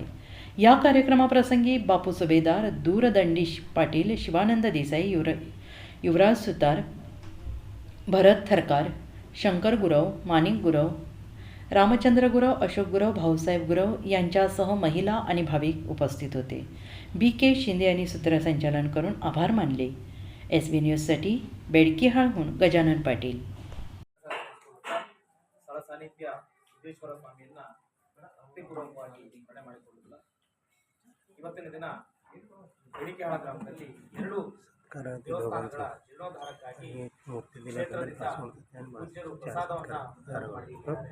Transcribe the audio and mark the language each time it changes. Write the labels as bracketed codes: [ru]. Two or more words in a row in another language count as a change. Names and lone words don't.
[mr] या कार्यक्रमाप्रसंगी बापू सुभेदार, दूरदंडीश पाटील, शिवानंद देसाई, युवराज सुतार, भरत थरकार, शंकर गुरव, माणिक गुरव, रामचंद्र गुरव, अशोक गुरव, भाऊसाहेब गुरव यांच्यासह महिला आणि भाविक उपस्थित होते। BK शिंदे यांनी सूत्रसंचालन करून आभार मानले। SB न्यूजसाठी बेडकिहाळहून गजानन पाटील। [kn] ಇವತ್ತಿನ ದಿನ ಬೆಡಿಕೆಹಾಳ ಗ್ರಾಮದಲ್ಲಿ 2 ದೇವಸ್ಥಾನಗಳ ಜೀರ್ಣೋದ್ಧಾರಕ್ಕಾಗಿ ಕ್ಷೇತ್ರದಿಂದ ಪೂಜ್ಯರು ಪ್ರಸಾದವನ್ನು ಮಾಡಿದ್ದಾರೆ।